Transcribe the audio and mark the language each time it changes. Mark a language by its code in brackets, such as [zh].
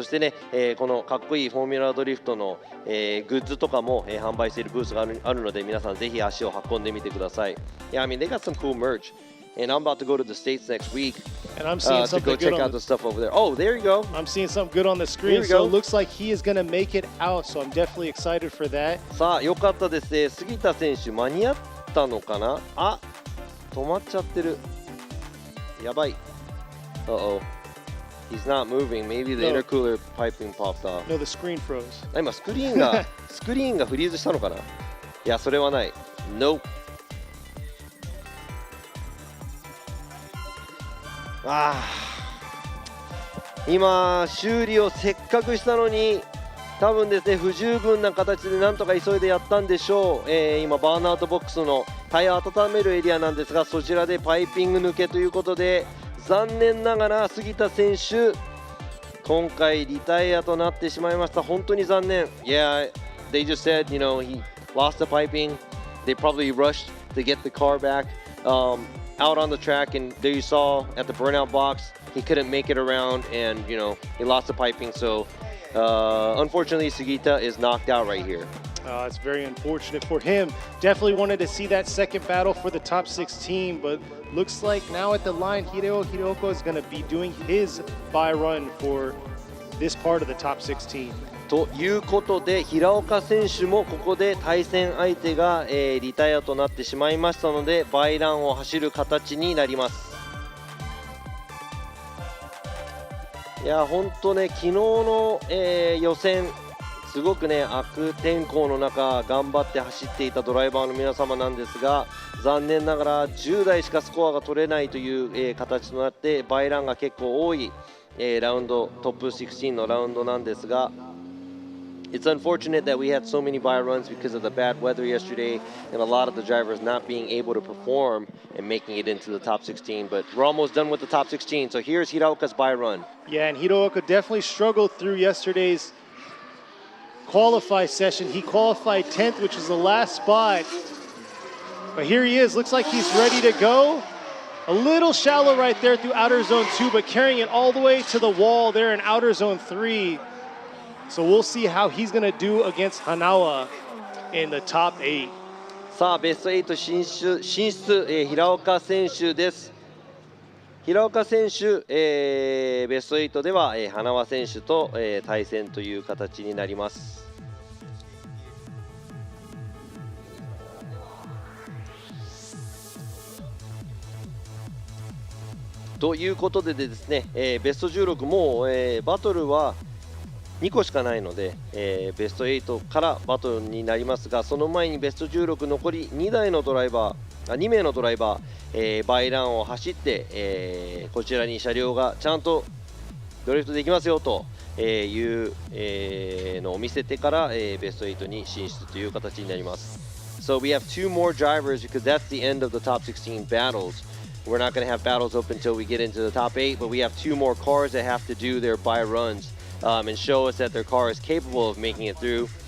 [ja] そしてね、このかっこいいフォーミュラドリフトの、グッズとかも、販売しているブースがあるので、皆さんぜひ足を運んでみてください。 [en] Yeah, I mean, they got some cool merch. And I'm about to go to the States next week and I'm seeing to go check out the stuff over there. Oh, there you go. I'm seeing something good on the screen, so it looks like he is going to make it out, so I'm definitely excited for that. [ja] さあ、よかったですね。杉田選手、間に合ったのかなあ、止まっちゃってる。やばい。 [en] Uh-oh. He's not moving. Maybe the intercooler piping popped off. No, the screen froze. [ja] 今スクリーンがフリーズしたのかな。いや、それはない。 [en] Nope. [ja] 今修理をせっかくしたのに多分ですね不十分な形でなんとか急いでやったんでしょう。今バーンアウトボックスのタイヤを温めるエリアなんですが、そちらでパイピング抜けということで残念ながら杉田選手今回リタイアとなってしまいました。本当に残念。 [en] Yeah, they just said, he lost the piping. They probably rushed to get the car back out on the track, and there you saw at the burnout box, he couldn't make it around, and he lost the piping. So unfortunately, Sugita is knocked out right here. It's very unfortunate for him. Definitely wanted to see that second battle for the top 16, but looks like now at the line, Hiraoka is going to be doing his bye run for this part of the top 16. [ja] ということで平岡選手もここで対戦相手が、リタイアとなってしまいましたのでバイランを走る形になります。いや本当ね昨日の、予選すごくね悪天候の中頑張って走っていたドライバーの皆様なんですが残念ながら10台しかスコアが取れないという、形となってバイランが結構多い、ラウンドトップ16のラウンドなんですが [en] It's unfortunate that we had so many bye runs because of the bad weather yesterday and a lot of the drivers not being able to perform and making it into the top 16. But we're almost done with the top 16. So here's Hiraoka's bye run. Yeah, and Hiraoka definitely struggled through yesterday's qualify session. He qualified 10th, which was the last spot. But here he is, looks like he's ready to go. A little shallow right there through outer zone 2, but carrying it all the way to the wall there in outer zone 3. So we'll see how he's going to do against Hanawa in the top 8. [ja] さあベスト8進出、平岡選手です。平岡選手、ベスト8では、花輪選手と、対戦という形になります。ということでですね、ベスト16もう、バトルは2個しかないので、ベスト8からバトルになりますが、その前にベスト16残り2名のドライバー、バイランを走って、こちらに車両がちゃんとドリフトできますよという、のを見せてから、ベスト8に進出という形になります。 [en] So we have 2 more drivers because that's the end of the top 16 battles. We're not going to have battles open until we get into the top 8, but we have 2 more cars that have to do their buy runs and show us that their car is capable of making it through.